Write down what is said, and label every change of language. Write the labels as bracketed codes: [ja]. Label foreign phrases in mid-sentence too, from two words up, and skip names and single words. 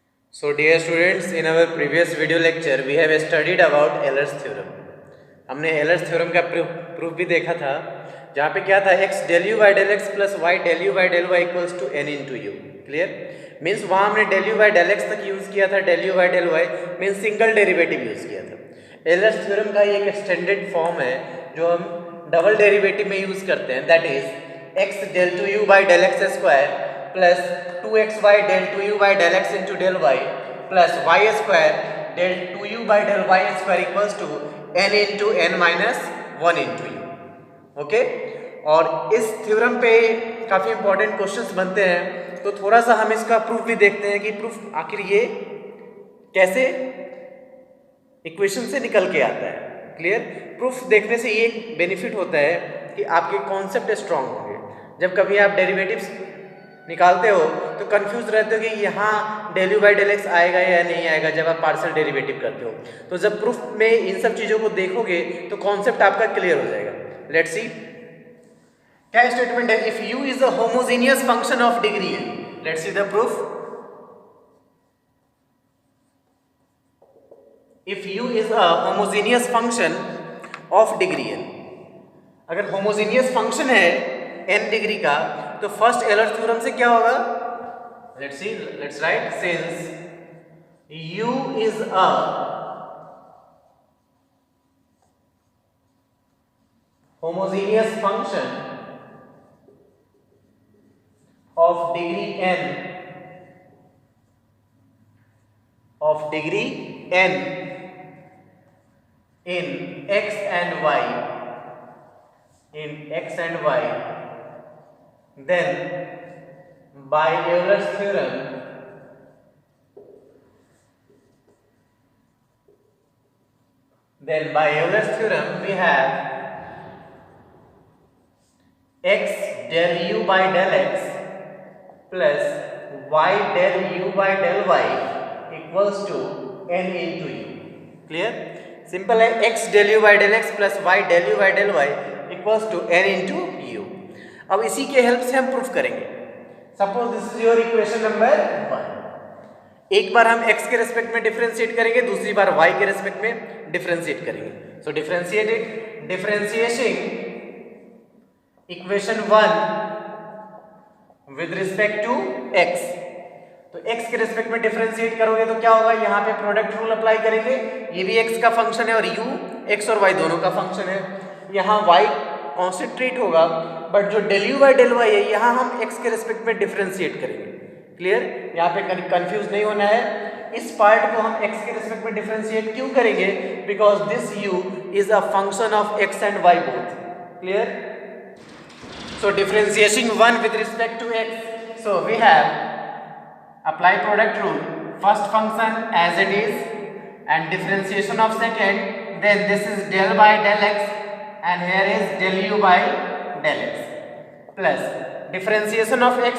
[en] So dear students, in our previous video lecture we have studied about Euler's theorem. हमने Euler's theorem [hi] का प्रूफ भी देखा था, जहाँ पे क्या था [en] x del u by del x plus y del u by del y equals to n into u. clear means [hi] वहाँ हमने [en] del u by del x तक यूज़ [hi] किया था, [en] del u by del y means single derivative use [hi] किया था. [en] Euler's theorem [hi] का एक [en] extended form [hi] है जो हम [en] double derivative में यूज़ [hi] करते हैं, [en] that is x del 2u by del x square plus 2xy del 2u by del x into del y plus y square del 2u by del y square equals to n into n minus 1 into u. [hi] ओके और इस थ्योरम पे काफ़ी [en] important questions [hi] बनते हैं, तो थोड़ा सा हम इसका प्रूफ भी देखते हैं कि प्रूफ आखिर ये कैसे इक्वेशन से निकल के आता है. क्लियर, प्रूफ देखने से ये बेनिफिट होता है कि आपके [en] concept strong [hi] होंगे. जब कभी आप डेरिवेटिव्स निकालते हो तो कंफ्यूज रहते हो कि यहाँ [en] del u by del x [hi] आएगा या नहीं आएगा जब आप [en] partial derivative [hi] करते हो. तो जब प्रूफ में इन सब चीज़ों को देखोगे तो कॉन्सेप्ट आपका क्लियर हो जाएगा. [en] let's see [hi] क्या स्टेटमेंट है. [en] if u is a homogeneous function of degree n. let's see the proof. if u is a homogeneous function of degree n, अगर homogeneous function है n डिग्री [hi] का तो [en] first Euler theorem [hi] से क्या होगा. [en] let's see, let's write. since u is a homogeneous function of degree n, of degree n in x and y, in x and y, then by Euler's theorem we have x del u by del x plus y del u by del y equals to n into u. clear, simple है. x del u by del x plus y del u by del y equals to n into u. [hi] अब इसी के [en] हेल्प [hi] से हम प्रूफ करेंगे. [en] suppose this is your equation number 1. [hi] एक बार हम x के रेस्पेक्ट में डिफरेंशिएट करेंगे, दूसरी बार y के रेस्पेक्ट में डिफरेंशिएट करेंगे. [en] so differentiate it. differentiation equation 1 with respect to x. [hi] तो x के रेस्पेक्ट में डिफरेंशिएट करोगे तो क्या होगा, यहाँ पे [en] product rule apply [hi] करेंगे. ये भी x का फंक्शन है और u x और y दोनों का फंक्शन है. यहाँ y कॉन्सेंट्रेट होगा, बट जो [en] del u by del y [hi] है यहाँ हम x के रेस्पेक्ट में डिफरेंशिएट करेंगे. क्लियर, यहाँ पे कंफ्यूज नहीं होना है. इस पार्ट को हम x के रेस्पेक्ट में डिफरेंशिएट क्यों करेंगे, [en] because this u is a function of x and y both. clear, so differentiation 1 with respect to x. so we have apply product rule, first function as it is and differentiation of second, then this is del by del x and here is del u by del x plus differentiation of x.